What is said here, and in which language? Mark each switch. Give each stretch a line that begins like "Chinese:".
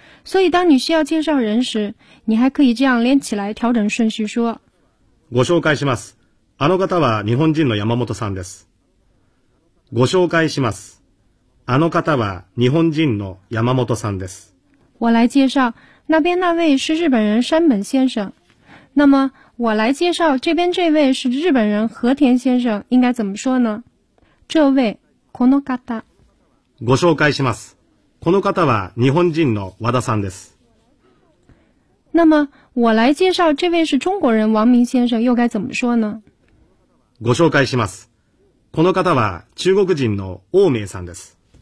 Chinese: 所以当你需要介绍人时你还可以这样连起来调整顺序说。
Japanese: ご紹介します。あの方は日本人の山本さんです。ご紹介します。あの方は日本人の山本さんです。
Chinese: 我来介绍那边那位是日本人山本先生。那么我来介绍这边这位是日本人和田先生应该怎么说呢这位
Japanese: この方。ご紹介します。この方は日本人の和田さんです。
Chinese: 那么我来介绍这位是中国人王明先生又该怎么说呢
Japanese: ご紹介します。この方は中国人の王明さんです。